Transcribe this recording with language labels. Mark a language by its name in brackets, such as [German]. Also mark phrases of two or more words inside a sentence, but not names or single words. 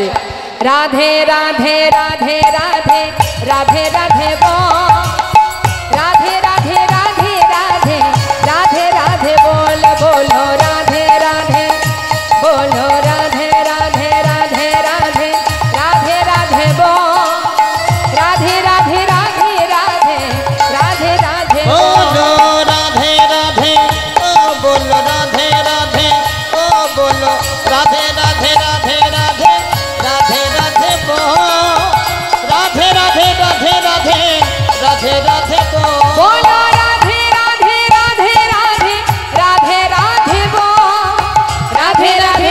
[Bangla] রাধে রাধে রাধে রাধে রাধে রাধে বল, রাধে রাধে রাধে রাধে রাধে রাধে বল, বলো রাধে রাধে, বলো রাধে রাধে রাধে রাধে রাধে রাধে বল, রাধে রাধে রাধে রাধে রাধে রাধে [Hindi] बोलो राधे राधे ओ बोलो राधे राधे ओ बोलो राधे राधे राधे राधे राधे राधे बो राधे राधे राधे राधे राधे राधे बो बोलो राधे राधे राधे राधे राधे राधे बोल, राधे राधे